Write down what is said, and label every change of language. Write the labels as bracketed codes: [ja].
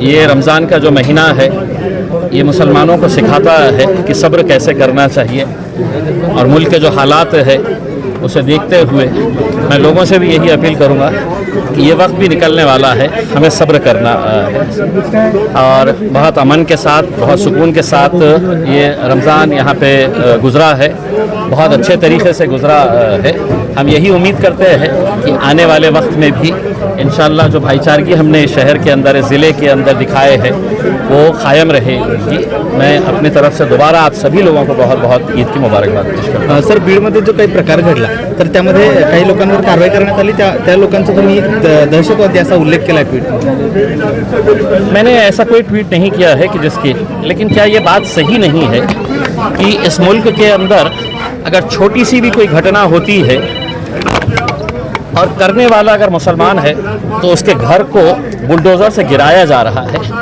[hi] ये रमज़ान का जो महीना है ये मुसलमानों को सिखाता है कि सब्र कैसे करना चाहिए और मुल्क के जो हालात है उसे देखते हुए मैं लोगों से भी यही अपील करूँगा कि ये वक्त भी निकलने वाला है, हमें सब्र करना है और बहुत अमन के साथ, बहुत सुकून के साथ ये रमज़ान यहाँ पे गुज़रा है, बहुत अच्छे तरीके से गुज़रा है। हम यही उम्मीद करते हैं कि आने वाले वक्त में भी इंशाअल्लाह जो भाईचारगी हमने शहर के अंदर, ज़िले के अंदर दिखाए हैं वो कायम रहेगी। मैं अपनी तरफ से दोबारा आप सभी लोगों को बहुत बहुत ईद की मुबारकबाद पेश करता हूँ। [mr] सर, बीडमध्ये जो काही प्रकार घडला तर त्यामध्ये काही लोकांवर कारवाई करण्यात आली, त्या लोकांचा तुम्ही दहशतवादी असा उल्लेख केला ट्वीट? [hi] मैंने ऐसा कोई ट्वीट नहीं किया है कि जिसकी, लेकिन क्या ये बात सही नहीं है कि इस मुल्क के अंदर अगर छोटी सी भी कोई घटना होती है और करने वाला अगर मुसलमान है तो उसके घर को बुलडोज़र से गिराया जा रहा है।